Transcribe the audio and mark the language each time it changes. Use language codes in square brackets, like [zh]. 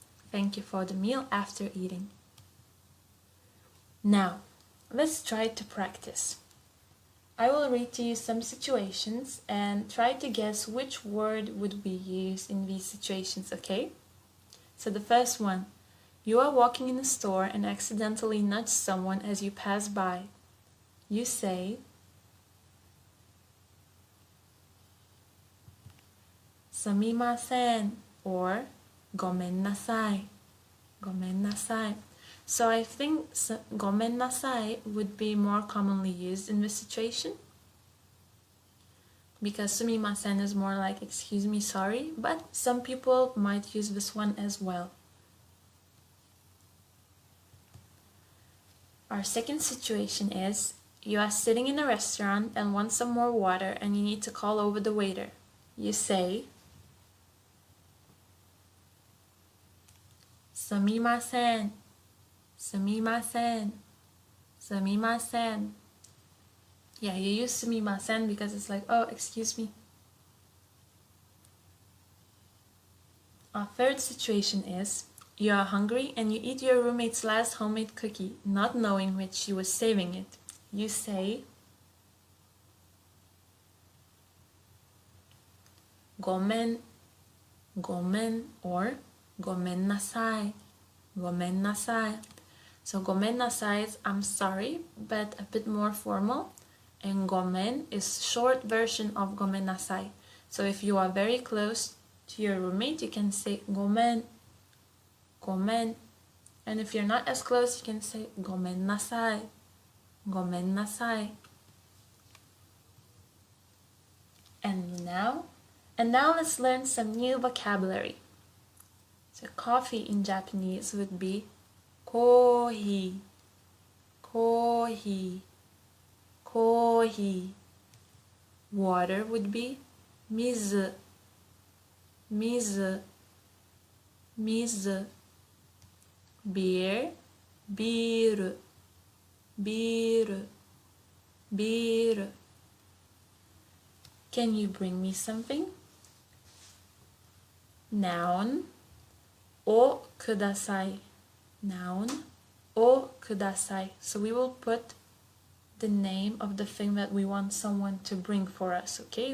[en] Thank you for the meal after eating. Now, let's try to practice. I will read to you some situations and try to guess which word would be used in these situations, okay? So the first one, you are walking in a store and accidentally nudge someone as you pass by. You say, すみません or ごめんなさい. [ja] ごめんなさい. [en] So I think ごめんなさい would be more commonly used in this situation, because すみません is more like excuse me, sorry, but some people might use this one as well. Our second situation is, you are sitting in a restaurant and want some more water and you need to call over the waiter. [ja] You say, すみません。すみません。すみません. [en] Yeah, you use すみません because it's like, oh, excuse me. Our third situation is, you are hungry and you eat your roommate's last homemade cookie, not knowing which she was saving it. You say, [ja] ごめん、ごめん [en] or [ja] ごめんなさい、ごめんなさい. [en] So ごめんなさいis I'm sorry, but a bit more formal. And ごめん is short version of ごめんなさい. So if you are very close to your roommate, you can say [ja] ごめん、ごめん. [en] And if you're not as close, you can say [ja] ごめんなさい、ごめんなさい. [en] And now let's learn some new vocabulary. So coffee in Japanese would be コーヒー、コーヒー、コーヒー. Water would be 水、水、水. Beer, ビール、ビール、ビール. Can you bring me something? [ja] Noun, をください. Noun, をください. [en] So we will put the name of the thing that we want someone to bring for us, okay?